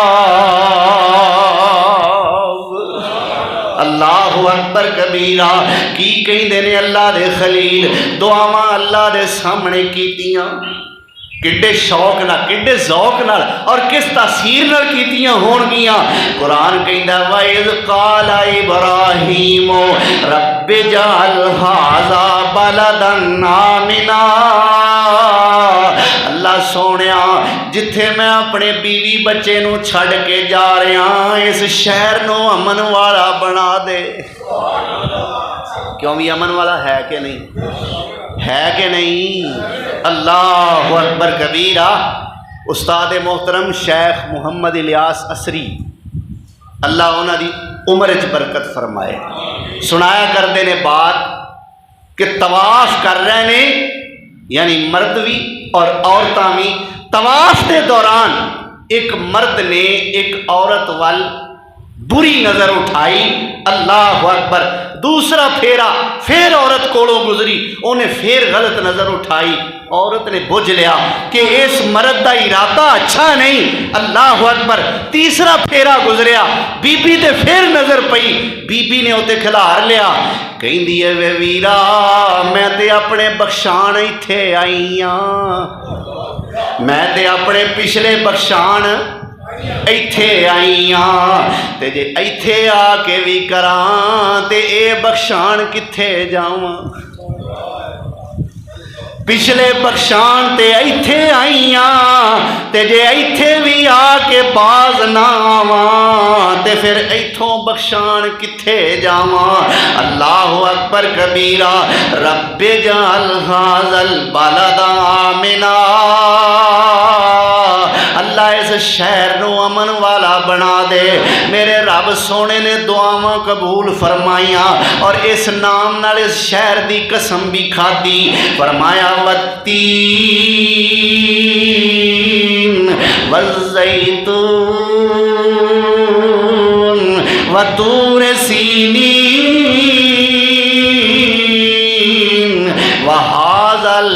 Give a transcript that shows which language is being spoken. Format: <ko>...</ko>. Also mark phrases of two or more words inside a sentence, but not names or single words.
<pa>الْحِسَابُ۔</pa> <ar>اللہ اکبر کبیرہ،</ar> <pa>کی کہندے نے اللہ دے خلیل دعاواں اللہ دے سامنے کیتیاں کڈے شوق نال کڈے ذوق نال اور کس تاثیر نال کیتیاں ہون گیاں قرآن کہندا</pa> <ar>وَإِذْ قَالَ إِبْرَاهِيمُ رَبِّ اجْعَلْ هَٰذَا بَلَدًا آمِنًا</ar> <pa>اللہ سونیا جتھے میں اپنے بیوی بچے نو چھڑ کے جا رہا اس شہر نو امن والا بنا دے کیوں بھی امن والا ہے کہ نہیں ہے کہ نہیں</pa> <ar>اللہ اکبر کبیرہ</ar> <pa>استاد محترم شیخ محمد الیاس عصری اللہ انہاں دی عمر وچ برکت فرمائے سنایا کردے نے بات کہ طواف کر رہے نے یعنی مرد بھی اور عورتاں بھی طواف کے دوران ایک مرد نے ایک عورت وال بری نظر اٹھائی</pa> <ar>اللہ اکبر</ar> <pa>دوسرا پھیرا پھر عورت کولوں گزری انہیں پھر غلط نظر اٹھائی عورت نے بجھ لیا کہ اس مرد دا ارادہ اچھا نہیں</pa> <ar>اللہ اکبر</ar> <pa>تیسرا پھیرا گزریا بی بی تے پھر نظر پئی بی بی نے اوتے کھلار لیا کہندی ہے وے ویرا میں تے اپنے بخشان ایتھے آئی ہاں میں تے اپنے پچھلے بخشان ایتھے آئی ہاں تے جے ایتھے آ کے بھی کراں تے اے بخشان کتھے جاواں پچھلے بخشان تے ایتھے آئی ہاں تے جے ایتھے بھی آ کے باز نہ آواں تے پھر ایتھوں بخشان کتھے جاواں</pa> <ar>اللہ اکبر کبیرہ رب اجعل ھذا البلد آمنا</ar> <pa>اللہ اس شہر نو امن والا بنا دے میرے رب سونے نے دعاواں قبول فرمائیاں اور اس نام نال اس شہر دی قسم بھی کھادی فرمایا</pa> <ar>والتین والزیتون وطور سینین وہذا</ar>